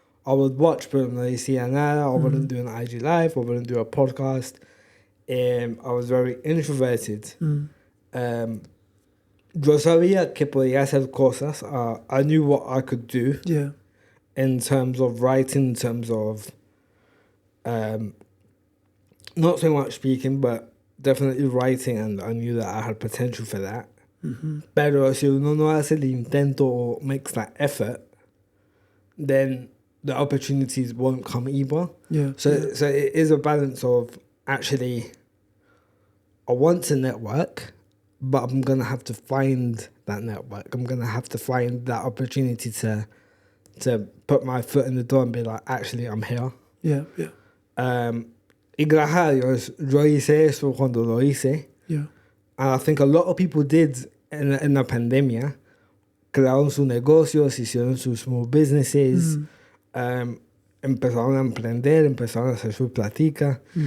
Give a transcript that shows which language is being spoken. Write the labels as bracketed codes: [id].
[en] I would watch, [es] pero no decía nada. [en] I wouldn't do an IG live, I wouldn't do a podcast. I was very introverted. [es] Yo sabía que podía hacer cosas. [en] I knew what I could do. Yeah. In terms of writing, in terms of not so much speaking, but definitely writing, and I knew that I had potential for that. [es] Pero si uno no hace el intento [en] or makes that effort, then the opportunities won't come either. So it is a balance of, actually, I want to network, but I'm going to have to find that network. I'm going to have to find that opportunity to put my foot in the door and be like, actually, I'm here. Yeah. [es] Y gracias a Dios, yo hice eso cuando lo hice. [en] Yeah. And I think a lot of people did in [es] la pandemia. Crearon sus negocios, hicieron sus small businesses, empezaron a emprender, empezaron a hacer su platica.